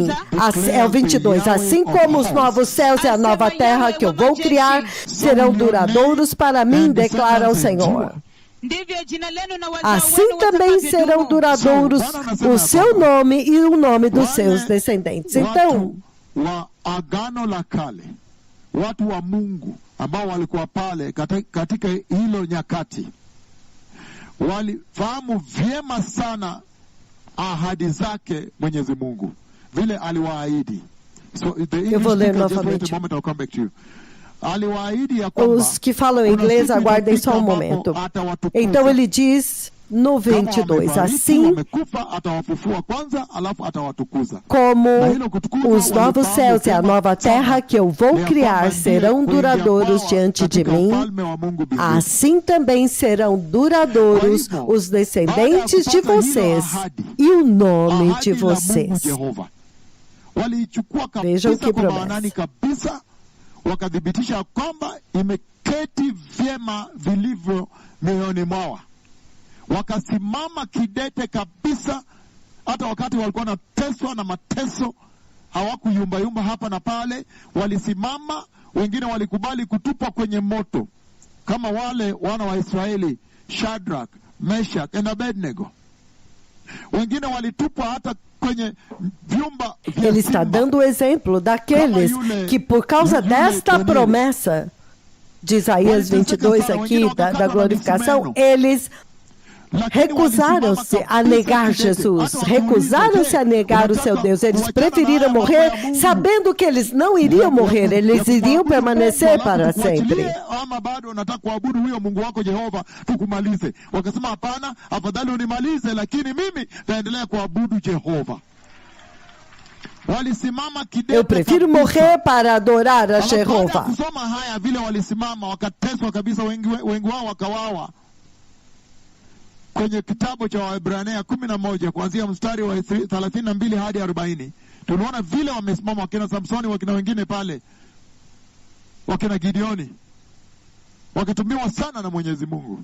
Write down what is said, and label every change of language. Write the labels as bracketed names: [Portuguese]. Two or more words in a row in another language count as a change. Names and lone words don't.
[Portuguese] É o 22. Assim como os novos céus e a nova terra que eu vou criar serão duradouros para mim, declara o Senhor. Assim também serão duradouros o seu nome e o nome dos seus descendentes. Então, [Swahili] Agano la Kale, watu wa Mungu ambao walikuwa pale katika hilo nyakati, walifahamu vyema sana ahadi zake Mwenyezi Mungu, vile aliwaahidi. [Portuguese] So eu vou ler novamente. Os que falam inglês, aguardem só um momento. Então ele diz no 22, assim como os novos céus e a nova terra que eu vou criar serão duradouros diante de mim, assim também serão duradouros os descendentes de vocês e o nome de vocês. Vejam que promessa. [Swahili] Wakadhibitisha kwamba imeketi vyema vilivyo mioyoni mwao. Wakasimama kidete kabisa, hata wakati walikuwa wanateswa na mateso, hawakuyumbayumba hapa na pale. Walisimama, wengine walikubali kutupwa kwenye moto, kama wale wana wa Israeli, Shadrach, Meshach na Abednego. Wengine walitupwa hata kwenye vyumba vya [Portuguese] Ele está dando o exemplo daqueles que, por causa desta promessa de Isaías 22 aqui, da glorificação, eles recusaram-se a negar Jesus, recusaram-se a negar o seu Deus. Eles preferiram morrer sabendo que eles não iriam morrer, eles iriam permanecer para sempre. Eu prefiro morrer para adorar a Jeová. [Swahili] Kwenye kitabu cha Waebrania 11 kuanzia mstari wa 32 hadi 40, tunaona vile wamesimama wakina Samsoni, wakina wengine pale, wakina Gideoni, wakitumiwa sana na Mwenyezi Mungu.